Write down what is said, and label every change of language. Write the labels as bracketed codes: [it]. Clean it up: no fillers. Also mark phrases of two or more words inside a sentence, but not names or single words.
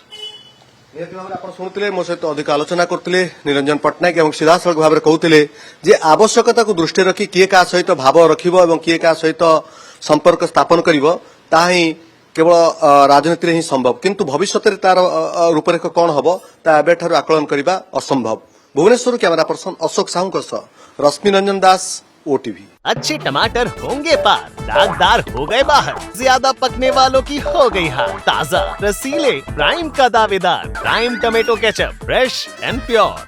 [or] ନିହାତି ଭାବରେ ଆପଣ ଶୁଣୁଥିଲେ ମୋ ସହିତ ଅଧିକ ଆଲୋଚନା କରୁଥିଲେ ନିରଞ୍ଜନ ପଟ୍ଟନାୟକ ଏବଂ ସିଧାସଳଖ ଭାବରେ କହୁଥିଲେ ଯେ ଆବଶ୍ୟକତାକୁ ଦୃଷ୍ଟିରେ ରଖି କିଏ କାହା ସହିତ ଭାବ ରଖିବ ଏବଂ କିଏ କାହା ସହିତ ସମ୍ପର୍କ ସ୍ଥାପନ କରିବ ତାହା ହିଁ କେବଳ ରାଜନୀତିରେ ହିଁ ସମ୍ଭବ କିନ୍ତୁ ଭବିଷ୍ୟତରେ ତାର ରୂପରେଖ କ'ଣ ହେବ ତା ଏବେଠାରୁ ଆକଳନ କରିବା ଅସମ୍ଭବ। ଭୁବନେଶ୍ୱରରୁ [en] camera person [or] ଅଶୋକ ସାହୁଙ୍କ ସହ ରଶ୍ମି ରଞ୍ଜନ ଦାସ ओटीवी। [hi] अच्छे टमाटर होंगे पार, दागदार हो गए बाहर, ज्यादा पकने वालों की हो गई हार, ताजा रसीले प्राइम का दावेदार प्राइम टमेटो केचप, [en] fresh and pure.